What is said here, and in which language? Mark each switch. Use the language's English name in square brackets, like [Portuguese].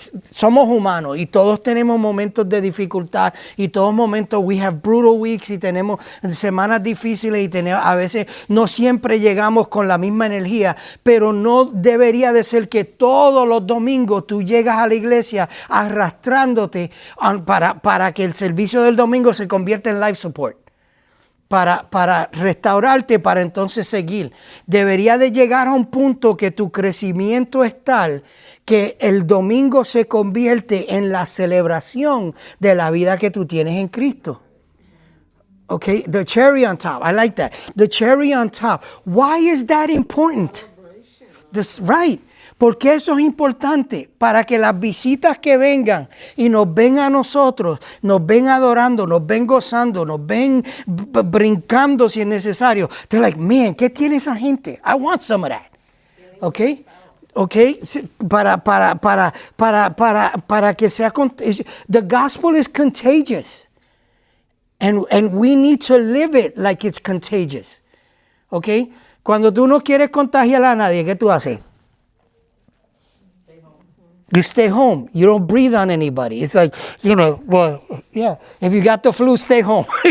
[Spanish] Somos humanos y todos tenemos momentos de dificultad y todos momentos, [English] we have brutal weeks [Spanish] y tenemos semanas difíciles y a veces no siempre llegamos con la misma energía, pero no debería de ser que todos los domingos tú llegas a la iglesia arrastrándote para que el servicio del domingo se convierta en [English] life support. [Spanish] Para restaurarte, para entonces seguir. Debería de llegar a un punto que tu crecimiento es tal que el domingo se convierte en la celebración de la vida que tú tienes en Cristo. [English] Okay, the cherry on top. I like that. The cherry on top. Why is that important? Right. [Spanish] Porque eso es importante para que las visitas que vengan y nos ven a nosotros, nos ven adorando, nos ven gozando, nos ven brincando si es necesario. [English] They're like, man, [Spanish] ¿qué tiene esa gente? [English] I want some of that. Okay? Okay? [Spanish] Para que sea, [English] the gospel is contagious. And we need to live it like it's contagious. Okay? [Spanish] Cuando tú no quieres contagiar a nadie, ¿qué tú haces? [English] You stay home. You don't breathe on anybody. It's like, well, yeah, if you got the flu, stay home.